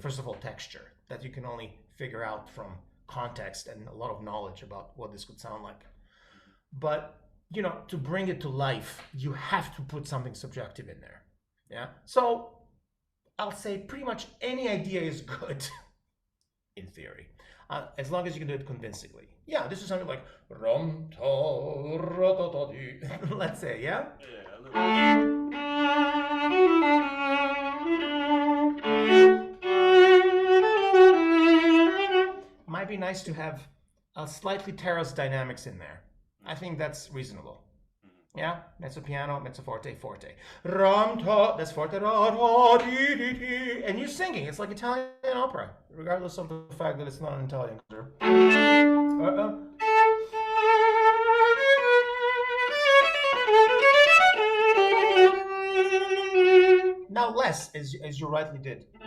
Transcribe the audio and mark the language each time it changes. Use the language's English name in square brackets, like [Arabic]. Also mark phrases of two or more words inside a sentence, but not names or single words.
[English] First of all, texture that you can only figure out from context and a lot of knowledge about what this could sound like. But to bring it to life, you have to put something subjective in there. Yeah. So I'll say pretty much any idea is good in theory, as long as you can do it convincingly. Yeah, this is something like rom ta ra ta ta di. Let's say, yeah. Yeah, a little. Might be nice to have a slightly terrace dynamics in there. I think that's reasonable. Yeah, [Italian] mezzo piano, mezzo forte, forte. Ram ta, [English] that's forte, ra ra di di di, and you're singing. It's like Italian opera, regardless of the fact that it's not an Italian. Now less, as you rightly did.